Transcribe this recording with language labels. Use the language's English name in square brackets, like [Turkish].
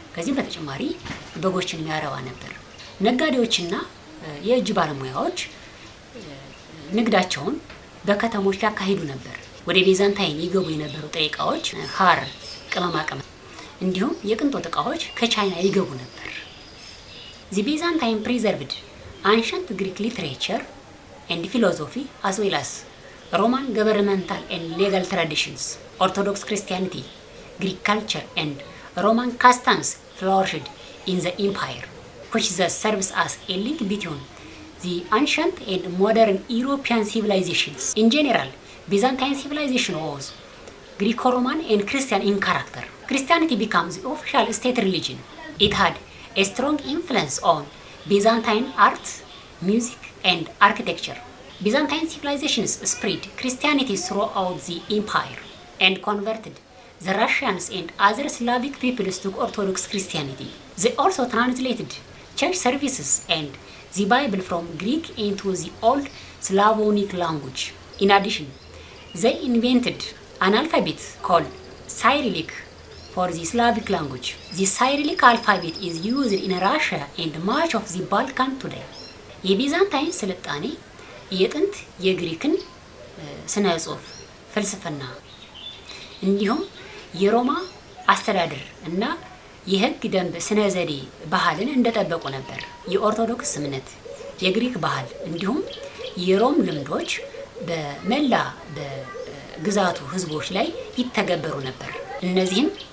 [Amharic] ከዚህም በተጨማሪ በጎችን የሚያረባ ነበር። ነጋዴዎችና የእጅ ባለሙያዎች ንግዳቸውን በከተሞች ያካሂዱ ነበር። ወደ ቤዛንታይን ይገቡ የነበሩ ጥሬ ዕቃዎች ሐር፣ ቅመማ ቅመም እንዲሁም የቅንጦት ዕቃዎች ከቻይና ይገቡ ነበር። [English] The Byzantine preserved ancient Greek literature and philosophy as well as Roman governmental and legal traditions. Orthodox Christianity, Greek culture and Roman customs flourished in the empire, which thus serves as a link between the ancient and modern European civilizations. In general, Byzantine civilization was Greco-Roman and Christian in character. Christianity becomes the official state religion. It had a strong influence on Byzantine art, music, and architecture. Byzantine civilizations spread Christianity throughout the empire and converted the Russians and other Slavic peoples to Orthodox Christianity. They also translated church services and the Bible from Greek into the Old Slavonic language. In addition, they invented an alphabet called Cyrillic for the Slavic language. The Cyrillic alphabet is used in Russia and much of the Balkan today. [Amharic] የቢዛንታይን ስልጣኔ የጥንት የግሪክን ስነ ጽሑፍ፣ ፍልስፍና እንዲሁም የሮማ አስተዳደር እና የህግ ደንብ ስነ ዘዴ ባህልን እንደጠበቁ ነበር። የኦርቶዶክስ እምነት፣ የግሪክ ባህል እንዲሁም የሮም ልምዶች በመላ በግዛቱ ህዝቦች ላይ ይተገበሩ ነበር። እነዚህም